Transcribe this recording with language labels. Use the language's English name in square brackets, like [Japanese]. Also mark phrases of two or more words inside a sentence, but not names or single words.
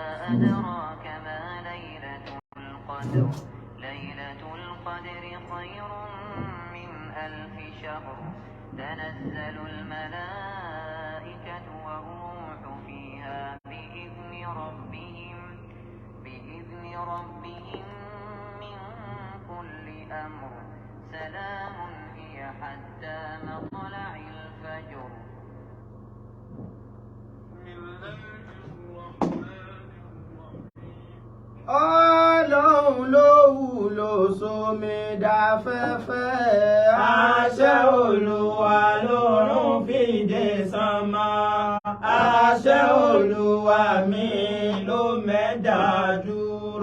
[Arabic] أدراك ما ليلة القدر ليلة القدر خير من 1000 شهر تنزل الملائكة والروح فيها بإذن ربهم من كل أمر سلام هي حتى مطلع الفجر. [Yoruba] Ọlọ́run ló wúlò sómi dáfẹ́fẹ́, àṣẹ Olúwa lọ́run fìdí sánmọ̀, àṣẹ Olúwa mi ló mẹ́dà dúró.